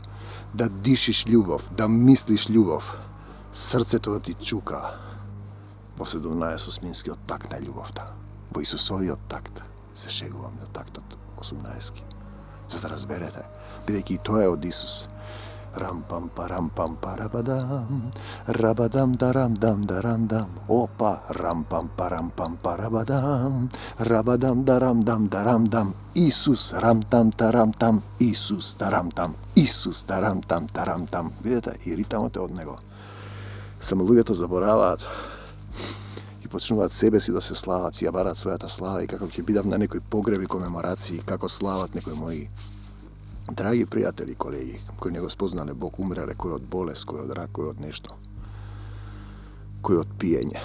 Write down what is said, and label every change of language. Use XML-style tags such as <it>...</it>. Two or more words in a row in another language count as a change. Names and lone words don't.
<mk>Да дишиш љубов, да мислиш љубов. Срцето да ти чука. Во 17-осминскиот такт на љубовта. Во Исусовиот такт. Се шегувам за тактот 18-ки. За да разберете, бидејќи и тоа е од Исус. Рам-пам парам-пам парабадам, рабадам дарам-дам дарам-дам. Опа, рам-пам парам-пам парабадам, рабадам дарам-дам дарам-дам. Исус рам-там тарам-там, Исус тарам-там, Исус тарам-там тарам-там. Видете, и ритамот е од него. Само луѓето забораваат и почнуваат себе си да се слават, си ја бараат својата слава и како ќе бидам на некои погреби, комеморации, како слават некои мои драги пријатели, колеги, кои не го спознале Бог, умреле, кој од болест, кој од рак, кој од нешто, кој од пиење.</mk>